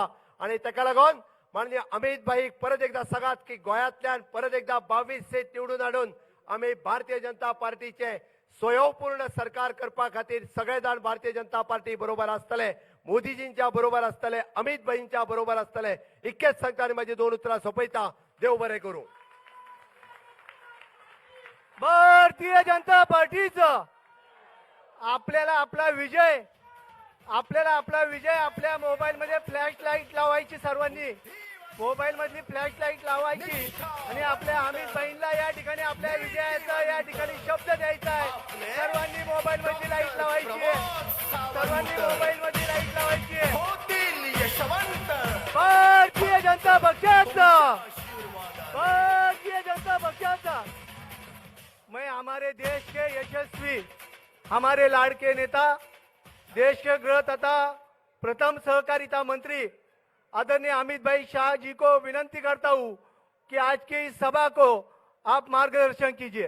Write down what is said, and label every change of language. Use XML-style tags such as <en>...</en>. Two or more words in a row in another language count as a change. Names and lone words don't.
<kok>आणि ताका लागून माननीय अमित भाईक परत एकदा सांगात की गोंयांतल्यान परत एकदा 22 सीट निवडून हाडून आम्ही भारतीय जनता पार्टीचे स्वयंपूर्ण सरकार करपा खातीर सगळे जाण भारतीय जनता पार्टी बरोबर आसतले, मोदीजींच्या बरोबर आसतले, अमित भाईंच्या बरोबर आसतले. इतकेच सांगता आनी माझी 2 उतरां सोंपयता. देव बरें करूं.</kok> <mr>भारतीय जनता पार्टीचा आपल्याला आपला विजय आपल्या मोबाईल मध्ये</mr> <en>flash light</en> <mr>लावायची, सर्वांनी मोबाईल मधली</mr> <en>flash light</en> <mr>लावायची आणि आपल्या अमित भाईंना या ठिकाणी आपल्या विजयाचा या ठिकाणी शब्द द्यायचा आहे. सर्वांनी मोबाईल मधली लाईट लावायची आहे, सर्वांनी मोबाईल मधली लाईट लावायची आहे. होतील यशवंत. भारतीय जनता पक्षाचा, भारतीय जनता पक्षाचा।</mr> <hi>मैं हमारे देश के यशस्वी, हमारे लाड़के नेता, देश के गृह तथा प्रथम सहकारिता मंत्री आदरणीय अमित भाई शाह जी को विनंती करता हूं कि आज की इस सभा को आप मार्गदर्शन कीजिए।</hi>